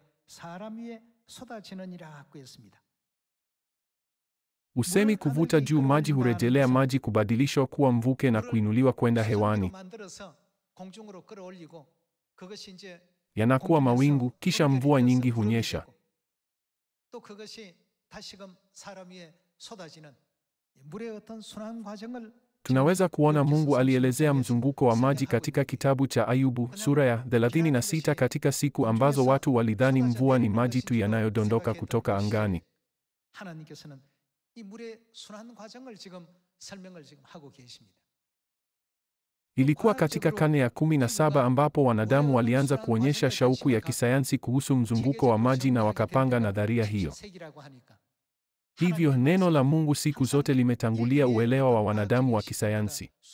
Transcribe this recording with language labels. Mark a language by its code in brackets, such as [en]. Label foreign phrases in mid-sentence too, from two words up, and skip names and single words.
[sw] Usemi kuvuta juu maji hurejelea maji kubadilishwa kuwa mvuke na kuinuliwa kwenda hewani. Yanakuwa mawingu, kisha mvua nyingi hunyesha. [ko] 또 그것이 다시금 사람 위에 쏟아지는 물의 어떤 순환 과정을 [sw] Tunaweza kuona Mungu alielezea mzunguko wa maji katika kitabu cha Ayubu sura ya 36 katika siku ambazo watu walidhani mvua ni maji tu yanayodondoka kutoka angani. [ko] 하나님께서는 이 물의 순환 과정을 지금 설명을 지금 하고 계십니다. [sw] Ilikuwa katika karne ya 17 ambapo wanadamu walianza kuonyesha shauku ya kisayansi kuhusu mzunguko wa maji na wakapanga nadharia hiyo. Hivyo neno la Mungu siku zote limetangulia uelewa wa wanadamu wa kisayansi.